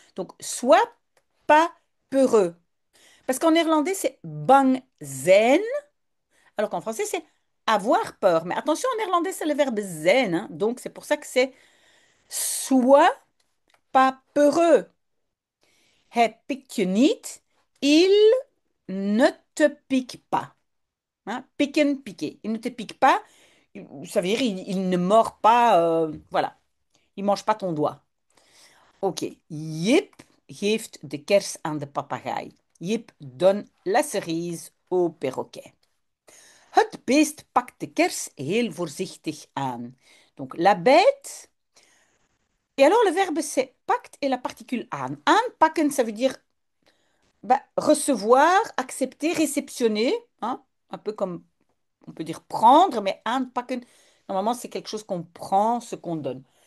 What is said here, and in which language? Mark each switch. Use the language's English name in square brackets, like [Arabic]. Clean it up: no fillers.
[French] Donc, sois pas peureux. Parce qu'en néerlandais, c'est bang zijn, alors qu'en français, c'est avoir peur. Mais attention, en néerlandais, c'est le verbe zijn, hein, donc c'est pour ça que c'est sois pas peureux. [Dutch] Hij pikt je niet, [French] il ne te pique pas. Hein, piquen, piquer. Il ne te pique pas, ça veut dire il ne mord pas, voilà. Il mange pas ton doigt. [Dutch] Oké, Jip geeft de kers aan de papegaai. [French] Jip donne la cerise au perroquet. [Dutch] Het beest pakt de kers heel voorzichtig aan. [French] Donc la bête. Et alors le verbe c'est pacte et la particule aan. Aanpakken, ça veut dire bah, recevoir, accepter, réceptionner. Hein, un peu comme on peut dire prendre, mais aanpakken, normalement c'est quelque chose qu'on prend, ce qu'on donne.